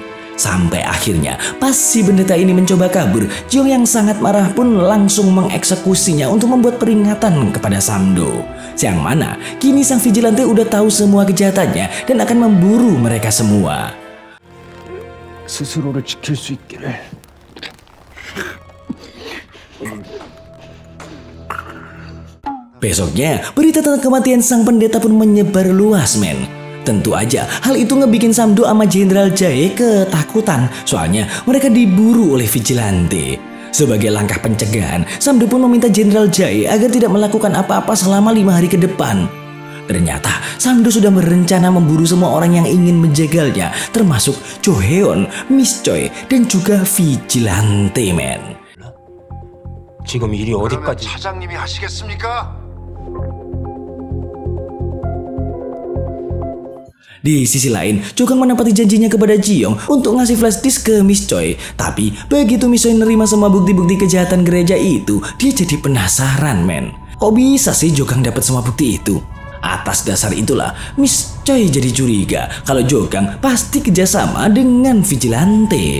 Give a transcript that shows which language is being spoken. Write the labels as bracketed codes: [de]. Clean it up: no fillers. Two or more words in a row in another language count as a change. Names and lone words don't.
[id] Sampai akhirnya pas si pendeta ini mencoba kabur, Ji-young yang sangat marah pun langsung mengeksekusinya untuk membuat peringatan kepada Samdo. Yang mana kini sang vigilante udah tahu semua kejahatannya dan akan memburu mereka semua. [ko] 스스로를 지킬 수 있기를. [id] Besoknya, berita tentang kematian sang pendeta pun menyebar luas, men. Tentu aja, hal itu ngebikin Samdo sama Jenderal Jae ketakutan, soalnya mereka diburu oleh vigilante. Sebagai langkah pencegahan, Samdo pun meminta Jenderal Jae agar tidak melakukan apa-apa selama 5 hari ke depan. Ternyata, Samdo sudah berencana memburu semua orang yang ingin menjegalnya, termasuk Jo Heon, Miss Choi, dan juga vigilante, men. [ko] 지금 일이 어디까지? 차장님이 하시겠습니까? [id] Di sisi lain, Jokang menepati janjinya kepada Jiyoung untuk ngasih [en] flash disk [id] ke Miss Choi. Tapi begitu Miss Choi nerima semua bukti-bukti kejahatan gereja itu, dia jadi penasaran, men. Kok bisa sih Jokang dapat semua bukti itu? Atas dasar itulah, Miss Choi jadi curiga kalau Jokang pasti kerjasama dengan vigilante.